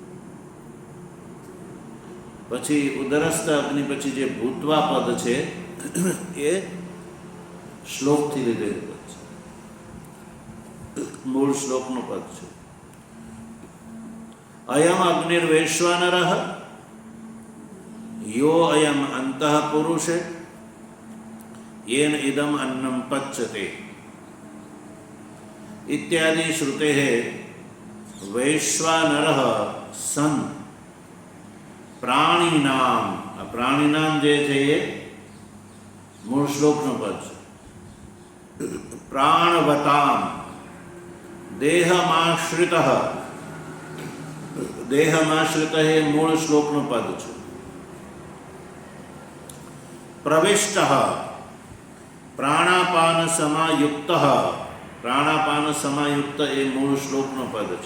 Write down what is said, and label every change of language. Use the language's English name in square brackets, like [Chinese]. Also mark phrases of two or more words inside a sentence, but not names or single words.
[Gujarati] પછી ઉદરસ્થ અગ્નિ પછી જે ભૂતવા પદ છે એ શ્લોકથી લીધેલું પદ છે, મૂળ શ્લોકનું પદ છે. [Sanskrit] અયમ અગ્નિર્વૈશ્વાનરઃ યો અયમ અંતઃ પુરુષે येन इदम अन्नम पच्यते इत्यादि श्रुतेः वैश्वानरः सन प्राणिनाम. [Gujarati] આ પ્રાણીનામ જે છે એ મૂળ શ્લોકનો પદ છે. પ્રાણવતામ દેહમાશ્રિતઃ, દેહમાશ્રિતઃ એ મૂળ શ્લોકનું પદ છે. પ્રવિષ્ટઃ પ્રાણાપાન સમાયુક્ત, પ્રાણાપાન સમાયુક્ત એ મૂળ શ્લોકનું પદ છે.